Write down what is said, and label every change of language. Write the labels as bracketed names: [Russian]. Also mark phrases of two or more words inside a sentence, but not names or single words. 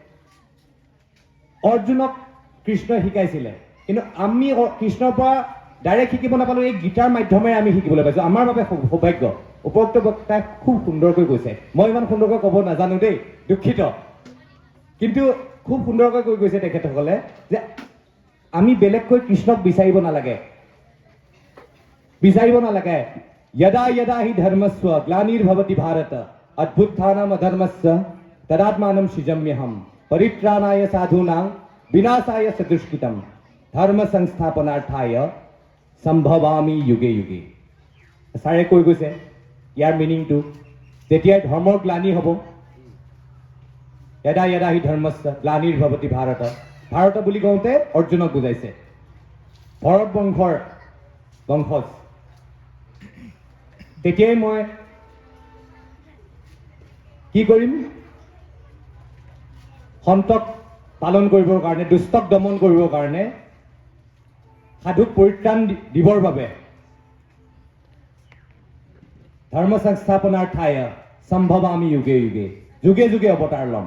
[Assamese] অৰ্জুনক কৃষ্ণই শিকাইছিলে, কিন্তু আমি কৃষ্ণৰ পৰা ডাইৰেক্ট শিকিব নাপালোঁ, এই গীতাৰ মাধ্যমেৰে আমি শিকিবলৈ পাইছোঁ। আমাৰ বাবে সৌভাগ্য। উপৰোক্ত বক্তাই খুব সুন্দৰকৈ কৈছে, মই ইমান সুন্দৰকৈ ক'ব নাজানো দেই, দুখিত, কিন্তু খুব সুন্দৰকৈ কৈ গৈছে তেখেতসকলে যে আমি বেলেগকৈ কৃষ্ণক বিচাৰিব নালাগে। [Sanskrit] यदा यदा हि धर्मस्व ग्लानिर्भवति भारत अद्भुत्थानाम अधर्मस्य तदात्मानं सृजाम्यहम् परित्राणाय साधूनां विनाशाय च दुष्कृतं धर्म संस्थापनार्थाय सम्भवामि युगे युगे। [Assamese] ছাৰে কৈ গৈছে ইয়াৰ মিনিংটো, যেতিয়াই ধৰ্মৰ গ্লানি হ'ব, [Sanskrit] यदा यदा हि धर्मस्य ग्लानिर्भवति भारत, [Assamese] ভাৰত বুলি কওঁতে অৰ্জুনক বুজাইছে, ভৰত বংশৰ বংশজ। তেতিয়াই মই কি কৰিম, সন্তক পালন কৰিবৰ কাৰণে, দুষ্টক দমন কৰিবৰ কাৰণে, সাধুক পৰিত্ৰাণ দিবৰ বাবে [Sanskrit] धर्म संस्थापनार्थाय सम्भवामि युगे युगे, [Assamese] যুগে যুগে অৱতাৰ ল'ম।